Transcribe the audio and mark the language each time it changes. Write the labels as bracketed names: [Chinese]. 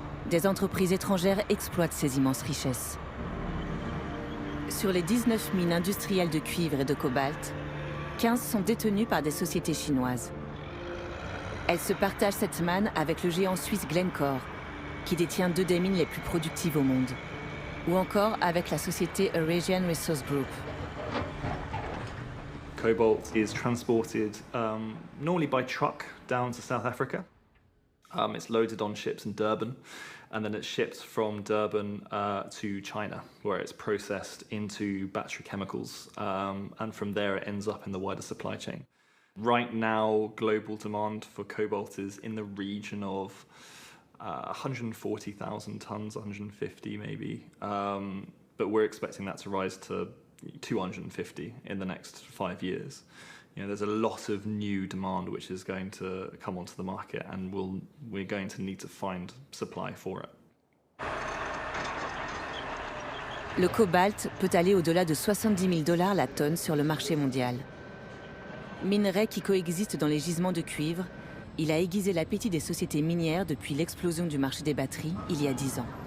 [French] Des entreprises étrangères exploitent ces immenses richesses. Sur les 19 mines industrielles de cuivre et de cobalt, 15 sont détenues par des sociétés chinoises. Elles se partagent cette manne avec le géant suisse Glencore, qui détient 2 des mines les plus productives au monde, ou encore avec la société Eurasian Resource Group. [English] Cobalt is transported normally by truck down to South Africa. It's loaded on ships in Durban, and then it's shipped from Durban to China, where it's processed into battery chemicals, and from there it ends up in the wider supply chain. Right now, global demand for cobalt is in the region of 140,000 tons, 150 maybe, but we're expecting that to rise to 250 in the next 5 years. You know, there's a lot of new demand which is going to come onto the market, and we're going to need to find supply for it. [French] Le cobalt peut aller au-delà de 70 000 $ la tonne sur le marché mondial. Minerai qui coexiste dans les gisements de cuivre, il a aiguisé l'appétit des sociétés minières depuis l'explosion du marché des batteries il y a 10 ans.